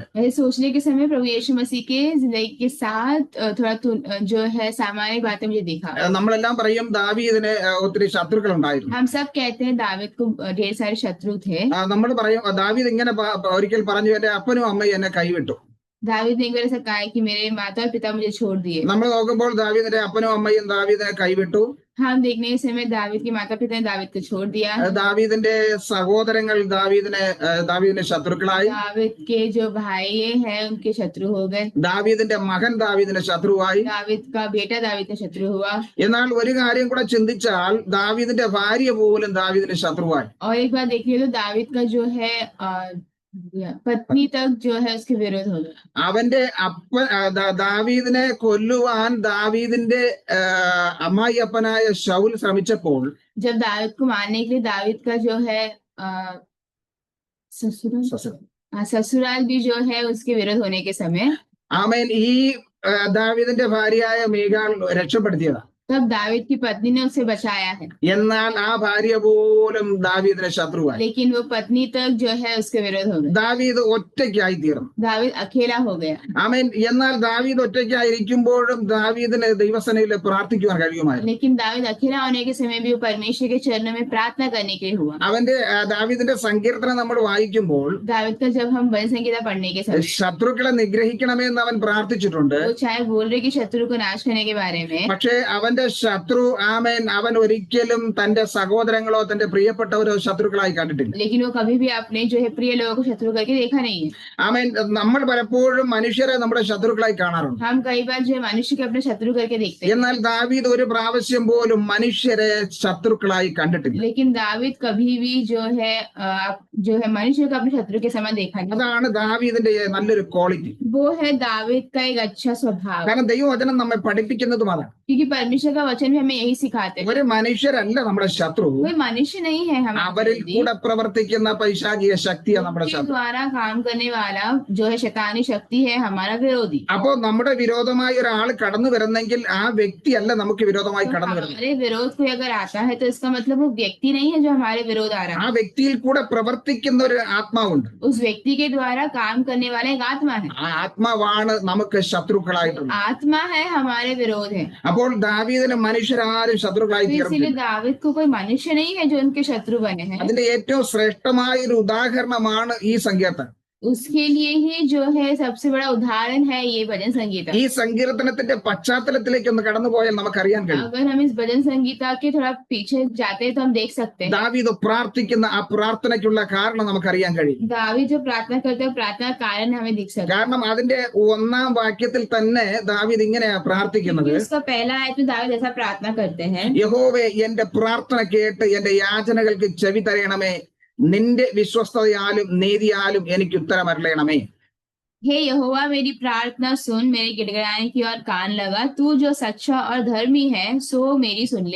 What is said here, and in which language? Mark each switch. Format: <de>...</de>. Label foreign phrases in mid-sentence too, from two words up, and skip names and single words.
<hi>ऐसे सोचने के समय प्रभु यीशु मसीह के जिंदगी के साथ थोड़ा जो है सामान्य बातें मुझे दिखा।</hi> <ml>നമ്മളെല്ലാം പറയും ദാവീദിന് ഒത്തിരി ശത്രുക്കൾ ഉണ്ടായിരുന്നു.</ml> <hi>हम सब कहते हैं दाऊद को ढेर सारे शत्रु थे।</hi> <ml>നമ്മൾ പറയും ദാവീദ് ഇങ്ങനെ ഒരിക്കൽ പറഞ്ഞു, എന്റെ അപ്പനും അമ്മയും എന്നെ കൈവിട്ടു.</ml> <hi>दाऊद ने एक बार ऐसा कहा कि मेरे माता और पिता मुझे छोड़ दिए।</hi> <ml>നമ്മൾ നോക്കുമ്പോൾ ദാവീദിന്റെ അപ്പനും അമ്മയും ദാവീദിനെ കൈവിട്ടു.</ml> <hi>हम देखने के समय दाऊद के माता पिता ने दाऊद को छोड़ दिया।</hi> <ml>ദാവീദിന്റെ സഹോദരങ്ങൾ ദാവീദിന്റെ ശത്രുക്കളായി.</ml> <hi>दाऊद के जो भाई हैं उनके शत्रु हो गए।</hi> <ml>ദാവീദിന്റെ മകൻ ദാവീദിന്റെ ശത്രുവായി.</ml> <hi>दाऊद का बेटा दाऊद का शत्रु हुआ।</hi> <ml>എന്നാൽ ഒരു കാര്യം കൂടെ ചിന്തിച്ചാൽ ദാവീദിന്റെ ഭാര്യ പോലും ദാവീദിന്റെ ശത്രുവായി.</ml> <hi>और एक बार देखिए तो दाऊद का जो है पत्नी तक जो है उसके विरोध हो गया।</hi> <ml>അവന്റെ ദാവീദിനെ കൊല്ലുവാൻ ദാവീദിന്റെ അമ്മായിയപ്പനായ ശൗൽ ശ്രമിച്ചപ്പോൾ</ml> <hi>जब दाऊद को मारने के लिए दाऊद का जो है ससुराल भी जो है उसके विरोध होने के समय</hi> <ml>ആമേൻ ഈ ദാവീദിന്റെ ഭാര്യയായ മീകാൾ രക്ഷപ്പെടുത്തിയതാ.</ml> <hi>तब दाऊद की पत्नी ने उसे बचाया है।</hi> <ml>എന്നാൽ ആ ഭാര്യ പോലും ദാവീദിന്റെ ശത്രുവായി.</ml> <hi>लेकिन वो पत्नी तक जो है उसके विरोध हो गया।</hi> <ml>ദാവീദ് ഒറ്റയ്ക്കായി തീർന്നു.</ml> <hi>दाऊद अकेला हो गया।</hi> <ml>ആമേൻ. എന്നാൽ ദാവീദ് ഒറ്റയ്ക്കായിരിക്കുമ്പോഴും ദാവീദിന് ദൈവസന്നിധിയിൽ പ്രാർത്ഥിക്കുവാൻ കഴിയുമായിരുന്നു.</ml> <hi>लेकिन दाऊद अकेला होने के समय भी वो परमेश्वर के चरणों में प्रार्थना करने के लिए हुआ।</hi> <ml>അവന്റെ ദാവീദിന്റെ സങ്കീർത്തനം നമ്മൾ വായിക്കുമ്പോൾ</ml> <hi>दाऊद का जब हम भजन संगीता पढ़ने के समय</hi> <ml>ശത്രുക്കളെ നിഗ്രഹിക്കണമെന്ന് അവൻ പ്രാർത്ഥിച്ചിട്ടുണ്ട്.</ml> <hi>वो चाहे बोल रहे कि शत्रु को नाश करने के बारे में,</hi> <ml>പക്ഷേ അവന്റെ ശത്രു ആമേൻ അവൻ ഒരിക്കലും തന്റെ സഹോദരങ്ങളോ തന്റെ പ്രിയപ്പെട്ടവരോ ശത്രുക്കളായി കണ്ടിട്ടില്ല.</ml> <hi>लेकिन वो कभी भी अपने जो है प्रिय लोगों को शत्रु करके देखा नहीं है।</hi> <ml>ആമേൻ. നമ്മൾ പലപ്പോഴും മനുഷ്യരെ നമ്മുടെ ശത്രുക്കളായി കാണാറുണ്ട്.</ml> <hi>हम कई बार जो है मनुष्य को अपने शत्रु करके देखते हैं।</hi> <ml>എന്നാൽ ദാവീദ് ഒരു പ്രാവശ്യം പോലും മനുഷ്യരെ ശത്രുക്കളായി കണ്ടിട്ടില്ല.</ml> <hi>लेकिन दाऊद कभी भी जो है मनुष्य को अपने शत्रु के समान देखा नहीं।</hi> <ml>അതാണ് ദാവീദിന്റെ നല്ലൊരു ക്വാളിറ്റി.</ml> <hi>वो है दाऊद का एक अच्छा स्वभाव।</hi> <ml>കാരണം ദൈവവചനം നമ്മെ പഠിപ്പിക്കുന്നതും അതാണ്.</ml> <hi>क्योंकि परमेश्वर का वचन भी हमें यही सिखाते हैं।</hi> <ml>ഒരു മനുഷ്യരല്ല നമ്മുടെ ശത്രു,</ml> <hi>कोई मनुष्य नहीं है</hi> <ml>അവരിൽ</ml> <hi>हमारे</hi> <ml>കൂടെ പ്രവർത്തിക്കുന്ന പൈശാചിക ശക്തിയാണ് നമ്മുടെ ശത്രു.</ml> <hi>द्वारा काम करने वाला जो है शैतानी शक्ति है हमारा विरोधी।</hi> <ml>അപ്പോ നമ്മുടെ വിരോധമായി ഒരാൾ കടന്നു വരുന്നെങ്കിൽ ആ വ്യക്തിയല്ല നമുക്ക് വിരോധമായി കടന്നു വരുന്നത്.</ml> <hi>हमारे विरोध कोई अगर आता है तो इसका मतलब वो व्यक्ति नहीं है जो हमारे विरोध आ रहा</hi> <ml>ആ</ml> <hi>है।</hi> <ml>വ്യക്തിയിൽ കൂടെ പ്രവർത്തിക്കുന്ന ഒരു ആത്മാവുണ്ട്.</ml> <hi>उस व्यक्ति के द्वारा काम करने वाला एक आत्मा है।</hi> <ml>ആ ആത്മാവാണ് നമുക്ക് ശത്രുക്കളായിട്ടുള്ളത്.</ml> <hi>आत्मा है हमारे विरोध है।</hi> <ml>അപ്പോൾ ദാവീദിന് മനുഷ്യരാരും ശത്രുക്കളായി</ml> <hi>तो</hi> <ml>തീർന്നില്ല.</ml> <hi>इसीलिए दाऊद को कोई मनुष्य नहीं है जो उनके शत्रु बने हैं।</hi> <ml>അതിന്റെ ഏറ്റവും ശ്രേഷ്ഠമായ ഒരു ഉദാഹരണമാണ് ഈ സങ്കീർത്തനം.</ml> <hi>उसके लिए ही जो है सबसे बड़ा उदाहरण है ये भजन संगीता।</hi> <ml>ഈ സങ്കീർത്തനത്തിന്റെ പശ്ചാത്തലത്തിലേക്ക് ഒന്ന് കടന്നുപോയാൽ നമുക്കറിയാൻ കഴിയും.</ml> <hi>अगर हम इस भजन संगीता के थोड़ा पीछे जाते हैं तो हम देख सकते हैं</hi> <ml>ദാവീദ് പ്രാർത്ഥിക്കുന്ന ആ പ്രാർത്ഥനയ്ക്കുള്ള കാരണം നമുക്കറിയാൻ കഴിയും.</ml> <hi>दाऊद जो प्रार्थना करते हैं प्रार्थना का कारण हमें दिख सकता है।</hi> <ml>കാരണം അതിന്റെ 1-ാം വാക്യത്തിൽ തന്നെ ദാവീദ് ഇങ്ങനെയാ പ്രാർത്ഥിക്കുന്നത്.</ml> <hi>क्योंकि उसका पहला आयत में दाऊद ऐसा प्रार्थना करते हैं,</hi> <ml>യഹോവേ എന്റെ പ്രാർത്ഥന കേട്ട് എന്റെ യാചനകൾക്ക് ചെവി തരയണമേ, നിന്റെ വിശ്വസ്തതയാലും നീതിയാലും എനിക്ക് ഉത്തരമരുളയണമേ.</ml> <hi>हे यहोवा मेरी प्रार्थना सुन, मेरे गिड़गिड़ाने की ओर कान लगा, तू जो सच्चा और धर्मी है सो मेरी सुन ले।</hi>